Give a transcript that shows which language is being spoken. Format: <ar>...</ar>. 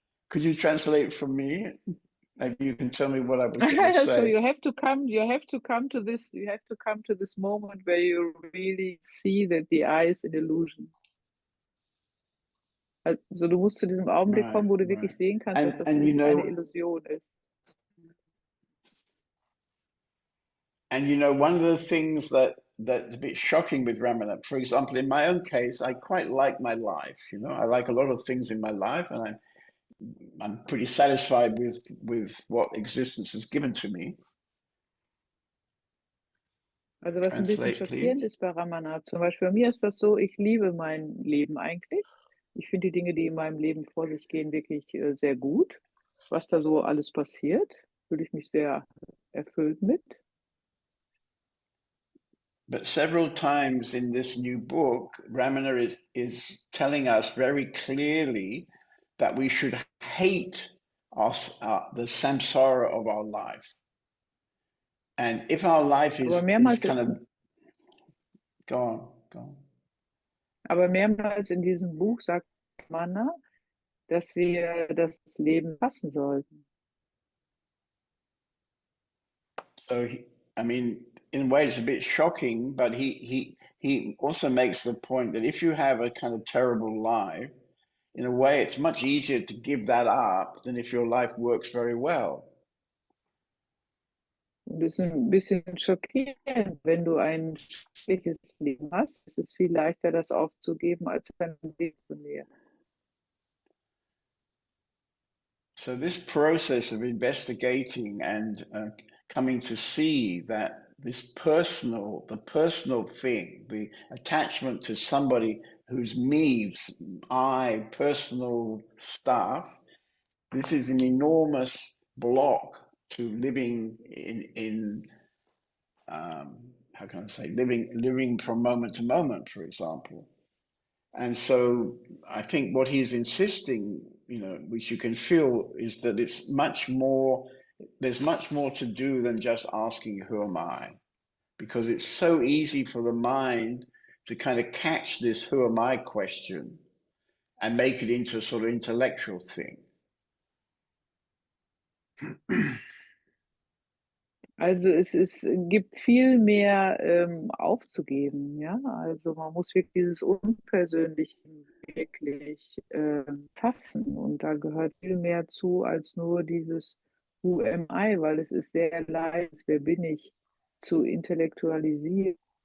<en>Could you translate for me? Maybe you can tell me what I was going to say. so you have to come to this moment where you really see that the eye is an illusion.</en> <de>Also du musst zu diesem Augenblick kommen, wo du wirklich sehen kannst, dass das eine Illusion ist.</de> <en>And one of the things that's a bit shocking with Ramana, for example, in my own case, I quite like my life. I like a lot of things in my life, and I'm pretty satisfied with what existence has given to me.</en> <de>Also was ein bisschen schockierend ist bei Ramana, zum Beispiel bei mir ist das so, ich liebe mein Leben eigentlich. Ich finde die Dinge, die in meinem Leben vor sich gehen, wirklich sehr gut. Was da so alles passiert, fühle ich mich sehr erfüllt mit.</de> <en>But several times in this new book, Ramana is telling us very clearly that we should hate us, the samsara of our life. And if our life is kind of... Go on.</en> <de>Aber mehrmals in diesem Buch sagt Ramana, dass wir das Leben hassen sollten.</de> <en>So, in a way, it's a bit shocking, but he also makes the point that if you have a kind of terrible life, in a way, it's much easier to give that up than if your life works very well.</en> <de>Das ist ein bisschen schockierend, wenn du ein schlechtes Leben hast. Es ist viel leichter, das aufzugeben, als ein Leben zu nähren.</de> <en>So this process of investigating and coming to see that the personal thing, the attachment to somebody who's me, I, personal stuff. This is an enormous block to living in how can I say, living from moment to moment, for example. And so I think what he's insisting, which you can feel, is that it's much more, there's much more to do than just asking, who am I? Because it's so easy for the mind to kind of catch this who am I question and make it into a sort of intellectual thing.</en> <de>Also es gibt viel mehr aufzugeben, ja. Also man muss wirklich dieses Unpersönliche wirklich fassen und da gehört viel mehr zu als nur dieses</de> <en>Who am I,</en> <de>weil es ist sehr leicht, wer bin ich, zu intellektualisieren.</de>